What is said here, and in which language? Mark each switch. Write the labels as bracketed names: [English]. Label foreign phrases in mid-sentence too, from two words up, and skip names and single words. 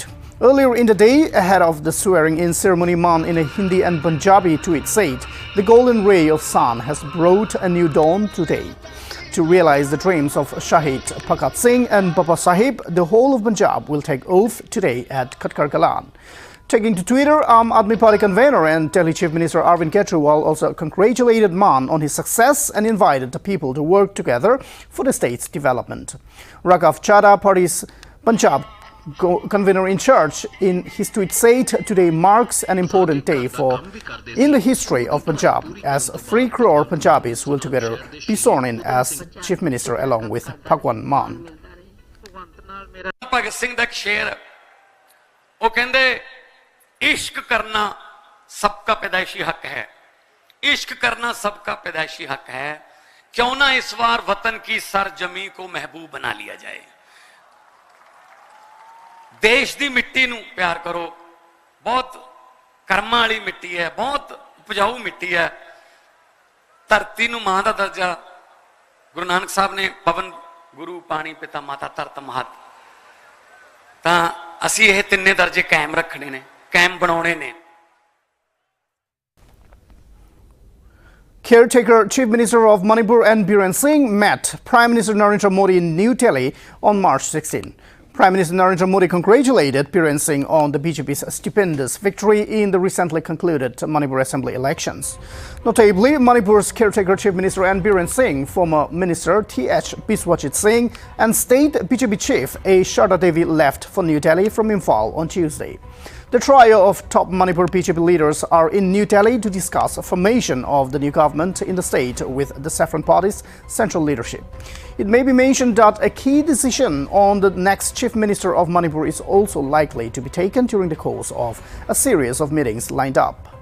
[English] Earlier in the day, ahead of the swearing-in ceremony, Mann in a Hindi and Punjabi tweet said, "The golden ray of sun has brought a new dawn today." To realize the dreams of Shahid Bhagat Singh and Baba Sahib, the whole of Punjab will take oath today at Khatkar Kalan. Taking to Twitter, Aam Aadmi Party convener and Delhi Chief Minister Arvind Kejriwal also congratulated Mann on his success and invited the people to work together for the state's development. Raghav Chadha, party's Punjab convener in charge, in his tweet said, "Today marks an important day in the history of Punjab, as 3 crore Punjabis will together be sworn in as Chief Minister along with Bhagwan Mann." [Punjabi] ਭਗਤ ਸਿੰਘ ਦਾ ਇੱਕ ਸ਼ੇਰ ਉਹ ਕਹਿੰਦੇ ਇਸ਼ਕ ਕਰਨਾ [Hindi] सबका पैदाइशी हक है, इश्क करना सबका पैदाइशी हक है। क्यों ना इस बार वतन की सरजमी को महबूब बना लिया जाए। [Punjabi] ਦੇਸ਼ ਦੀ ਮਿੱਟੀ ਨੂੰ ਪਿਆਰ ਕਰੋ, ਬਹੁਤ ਕਰਮਾਂ ਵਾਲੀ ਮਿੱਟੀ ਹੈ, ਬਹੁਤ ਉਪਜਾਊ ਮਿੱਟੀ ਹੈ। ਧਰਤੀ ਨੂੰ ਮਾਂ ਦਾ ਦਰਜਾ ਗੁਰੂ ਨਾਨਕ ਸਾਹਿਬ ਨੇ ਪਵਣ ਗੁਰੂ ਪਾਣੀ ਪਿਤਾ ਮਾਤਾ ਧਰਤ ਮਹਤ, ਤਾਂ ਅਸੀਂ ਇਹ ਤਿੰਨੇ ਦਰਜੇ ਕਾਇਮ ਰੱਖਣੇ ਨੇ, ਕਾਇਮ ਬਣਾਣੇ ਨੇ। [English] Caretaker Chief Minister of Manipur N. Biren Singh met Prime Minister Narendra Modi in New Delhi on March 16. Prime Minister Narendra Modi congratulated Biren Singh on the BJP's stupendous victory in the recently concluded Manipur Assembly elections. Notably, Manipur's Caretaker Chief Minister N. Biren Singh, former Minister T.H. Biswajit Singh and State BJP Chief A. Sharda Devi left for New Delhi from Imphal on Tuesday. The trio of top Manipur BJP leaders are in New Delhi to discuss formation of the new government in the state with the Saffron Party's central leadership. It may be mentioned that a key decision on the next Chief Minister of Manipur is also likely to be taken during the course of a series of meetings lined up.